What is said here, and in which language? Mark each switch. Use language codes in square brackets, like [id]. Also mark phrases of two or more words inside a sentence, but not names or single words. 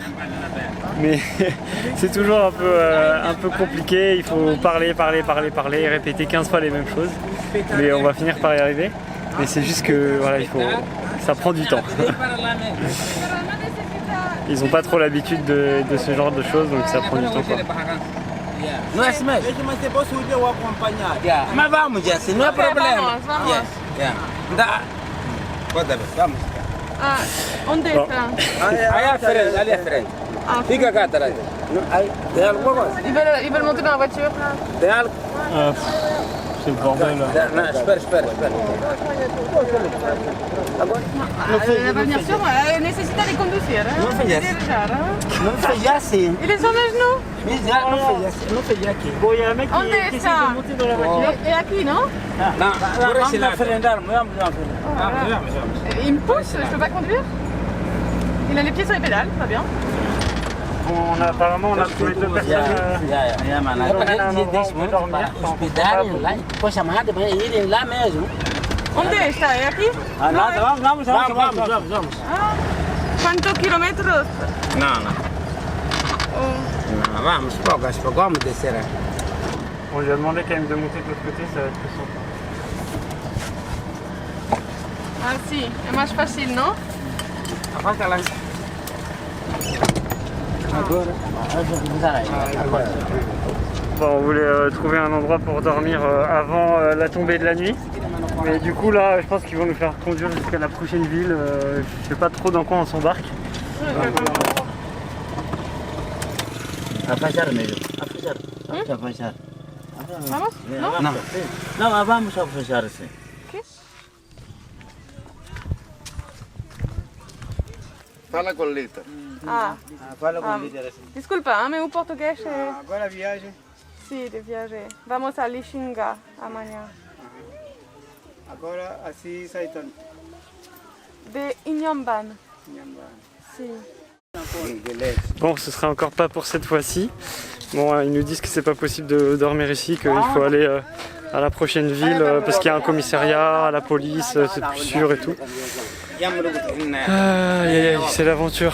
[fr] Mais c'est toujours un peu compliqué, il faut parler, répéter 15 fois les mêmes choses. Mais on va finir par y arriver. Mais c'est juste que voilà, ça prend du temps. Ils n'ont pas trop l'habitude de ce genre de choses, donc ça prend du temps, quoi. [pt] Não é assim mesmo? Mas você pode subir ou acompanhar. Mas vamos, Jesse, não é problema. Vamos. Dá. Pode ver, vamos. Ah, onde está? Aí à frente, ali à frente. Fica cá atrás. Tem alguma coisa? [fr] Ils veulent monter dans la voiture. [pt] Tem algo? [fr] C'est le bordel là. [pt] Não, espera. [fr] Elle va venir sur moi, elle nécessite de conduire. [pt] Não fez assim. Não fez assim. [fr] Il est sur mes genoux. [pt] Não fez aqui. [fr] Bon, il y a un mec [pt] Onde [fr] qui essaie [pt] está? [fr] de monter dans la voiture. Et aqui, non? [pt] Não, por esse lado. [fr] Il me pousse, je peux pas conduire. Il a les pieds sur les pédales, très bien. Bon, apparemment, on a trouvé deux personnes. [pt] Depois chamar de manhã irem lá mesmo. Onde está? É aqui? Vamos. Quantos kilómetros? Não. Vamos, pouco, vamos descer. [fr] On lui a demandé quand même de monter de l'autre côté, ça va être plus simple. [pt] Ah si, é mais facile, non? Afasta lá. Agora. [fr] Bon, on voulait trouver un endroit pour dormir avant la tombée de la nuit. Mais du coup là, je pense qu'ils vont nous faire conduire jusqu'à la prochaine ville. Je sais pas trop dans quoi on s'embarque. [pt] Afastar mesmo. Afastar. Vamos? Non? Não, vamos afastar assim. Ok. Fala com o Lita. Ah, Fala com o líder assim. desculpa, meu português é... Agora a viagem. Sim, de viagem. Vamos a Lixinga amanhã. Agora assim sai tanto. De Inhamban. Sim. [fr] Bon, ce sera encore pas pour cette fois-ci. Bon, ils nous disent que c'est pas possible de dormir ici, qu'il faut aller à la prochaine ville parce qu'il y a un commissariat, la police, c'est plus sûr et tout. Aïe, c'est l'aventure.